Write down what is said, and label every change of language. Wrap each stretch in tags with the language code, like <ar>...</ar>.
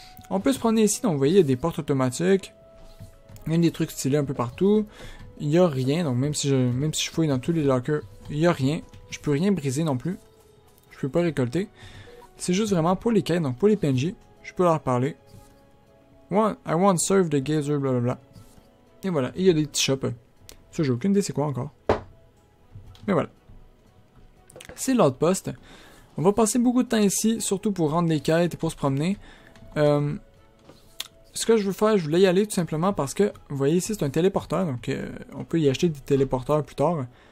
<fr>On peut se promener ici, donc vous voyez, il y a des portes automatiques, il y a des trucs stylés un peu partout. Il n'y a rien, donc même si je fouille dans tous les lockers, il n'y a rien. Je peux rien briser non plus. Je peux pas récolter. C'est juste vraiment pour les quêtes, donc pour les PNJ, je peux leur parler.</fr> <en>I want to serve the gazer, blablabla.</en> <fr>Et voilà, et il y a des petits shops. Ça, j'ai aucune idée c'est quoi encore. Mais voilà. C'est l'outpost. On va passer beaucoup de temps ici, surtout pour rendre les quêtes et pour se promener. Ce que je veux faire, je voulais y aller tout simplement parce que, vous voyez ici, c'est un téléporteur, donc on peut y acheter des téléporteurs plus tard.</fr>